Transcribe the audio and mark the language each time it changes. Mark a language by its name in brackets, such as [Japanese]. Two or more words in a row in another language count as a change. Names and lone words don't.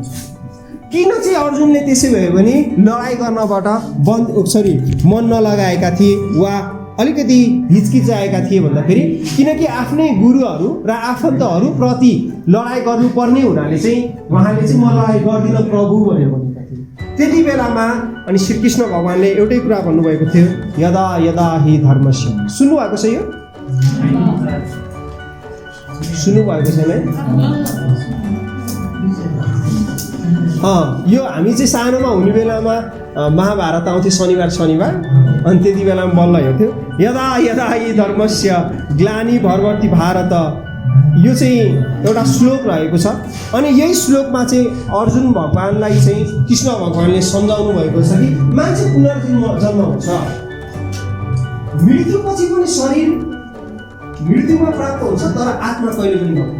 [Nepali] किन चाहिँ अर्जुनले त्यसै भयो भने लडाइँ गर्नबाट मन नलगाएका थिए वा अलिकति हिचकिचाएका थिए भन्दाखेरि किनकि आफ्नै गुरुहरू र आफन्तहरू प्रति लडाइँ गर्नुपर्ने हुनाले चाहिँ उहाँले चाहिँ म लडाइँ गर्दिन प्रभु भनेर भनेका थिए। त्यति बेलामा अनि श्रीकृष्ण भगवानले एउटै कुरा भन्नुभएको थियो, [Sanskrit] यदा यदा हि धर्मस्य। [Nepali] सुन्नुभएको छ? यो सुन्नुभएको छैन? यो हामी चाहिँ सानोमा हुने बेलामा महाभारत आउँथ्यो शनिबार अनि त्यति बेलामा बल्ल हेर्थ्यौँ, [Sanskrit] यदा यदा हि धर्मस्य ग्लानि भर्वति भारत। [Nepali] यो चाहिँ एउटा श्लोक रहेको छ। अनि यही श्लोकमा चाहिँ अर्जुन भगवानलाई चाहिँ कृष्ण भगवानले सम्झाउनु भएको छ कि मान्छे पुनर्जन्म हुन्छ, मृत्युपछि पनि शरीर मृत्युमा प्राप्त हुन्छ, तर आत्मा कहिले पनि मर्दैन।